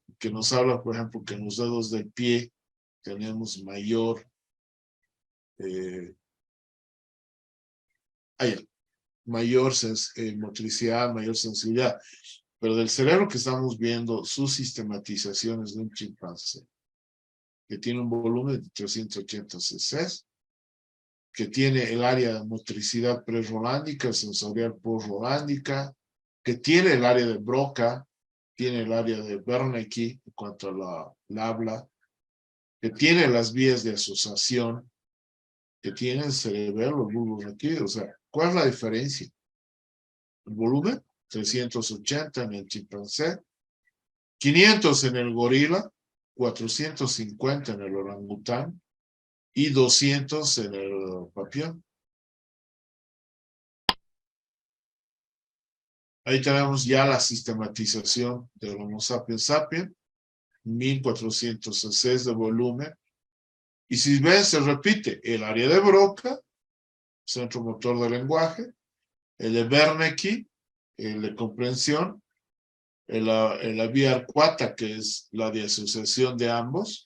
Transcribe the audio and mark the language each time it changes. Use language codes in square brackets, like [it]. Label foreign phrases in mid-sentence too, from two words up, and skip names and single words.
[es] Que nos habla, por ejemplo, que en los dedos del pie tenemos mayor motricidad, mayor sensibilidad. Pero del cerebro que estamos viendo, sus sistematizaciones de un chimpancé, que tiene un volumen de 380 cc, que tiene el área de motricidad pre-rolándica, sensorial post-rolándica, que tiene el área de Broca, tiene el área de Wernicke en cuanto a la habla, que tiene las vías de asociación, que tiene el cerebelo, los bulbos aquí. O sea, ¿cuál es la diferencia? El volumen, 380 en el chimpancé, 500 en el gorila, 450 en el orangután y 200 en el papión. Ahí tenemos ya la sistematización del Homo sapiens sapiens, 1400 cc de volumen. Y si ven, se repite el área de Broca, centro motor del lenguaje, el de Wernicke, el de comprensión, la vía arcuata, que es la de asociación de ambos.